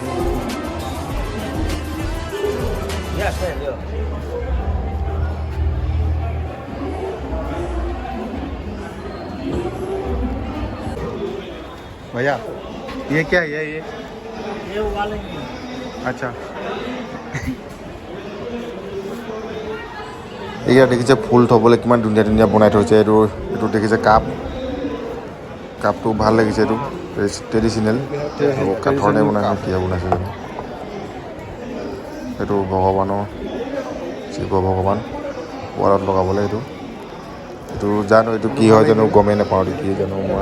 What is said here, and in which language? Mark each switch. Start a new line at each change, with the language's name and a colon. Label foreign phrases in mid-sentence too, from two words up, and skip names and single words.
English: Yes, sir.
Hindi: भैया ये क्या है? ये वाले अच्छा।
Assamese: এইয়া দেখিছে ফুল থ'বলৈ কিমান ধুনীয়া ধুনীয়া বনাই থৈছে। এইটো দেখিছে কাপটো ভাল লাগিছে, এইটো ট্ৰেডিশ্যনেল কাঠৰে বনাইছে, কিয় বনাইছে জানো। এইটো ভগৱানৰ শিৱ ভগৱান ৱালত লগাবলৈ, এইটো জানো এইটো কি হয় জানো, গমেই নাপাওঁ কি জানো মই।